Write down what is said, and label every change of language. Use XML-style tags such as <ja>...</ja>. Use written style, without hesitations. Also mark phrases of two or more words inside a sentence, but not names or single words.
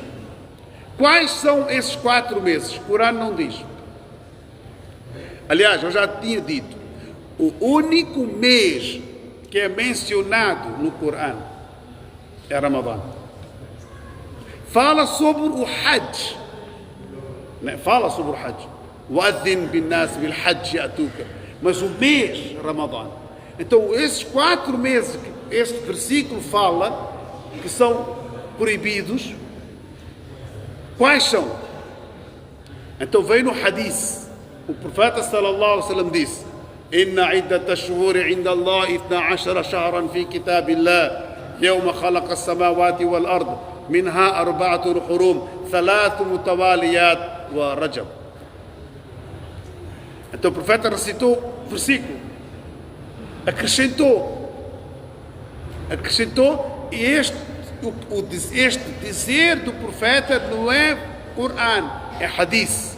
<pt>Quais são esses 4 meses? O Corão não diz. Aliás, eu já tinha dito, o único mês que é mencionado no Corão é Ramadã. Fala sobre o Hajj. Fala sobre o Hajj.</pt> <ar>وأذن في الناس بالحج يأتوك.</ar> <pt>Mas o mês Ramadã. Então, esses 4 meses que este versículo fala que são proibidos, quais são? Então, vem no hadith. O profeta</pt> <ar>صلى الله عليه وسلم disse: إن عدة الشهور عند الله 12 شهرا في كتاب الله يوم خلق السماوات والأرض منها أربعة حرم 3 متواليات ورجب.</ar> <pt>Então o profeta recitou o versículo, acrescentou, e este dizer do profeta não é Coran, é hadith.</pt>